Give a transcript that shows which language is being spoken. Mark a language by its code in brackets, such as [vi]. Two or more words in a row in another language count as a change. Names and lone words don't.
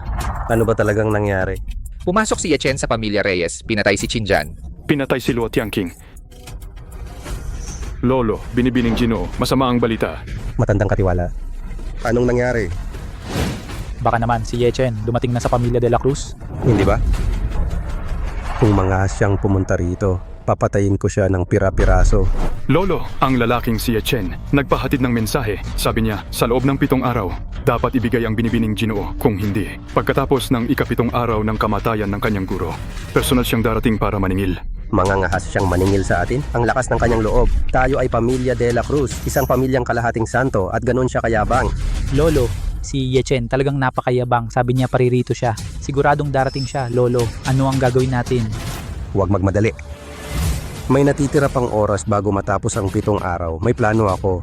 [tl] Ano ba talagang nangyari? Pumasok si Yechen sa pamilya Reyes, pinatay si Chinjan. Pinatay si Luo Tiangking. Lolo, Binibining Ginoo, masama ang balita. Matandang katiwala. Anong nangyari? Baka naman si Yechen dumating na sa pamilya de la Cruz. Hindi ba? Kung mga siyang pumunta rito, papatayin ko siya ng pira-piraso. Lolo, ang lalaking si Yechen, nagpahatid ng mensahe. Sabi niya, sa loob ng 7 araw, dapat ibigay ang Binibining Ginoo. Kung hindi, pagkatapos ng 7 araw ng kamatayan ng kanyang guro, personal siyang darating para maningil. Mangangahas siyang maningil sa atin? Ang lakas ng kanyang loob. Tayo ay pamilya de la Cruz, isang pamilyang kalahating santo at ganun siya kayabang. Lolo, si Yechen talagang napakayabang. Sabi niya paririto siya. Siguradong darating siya, Lolo. Ano ang gagawin natin? Huwag magmadali. May natitira pang oras bago matapos ang 7 araw. May plano ako.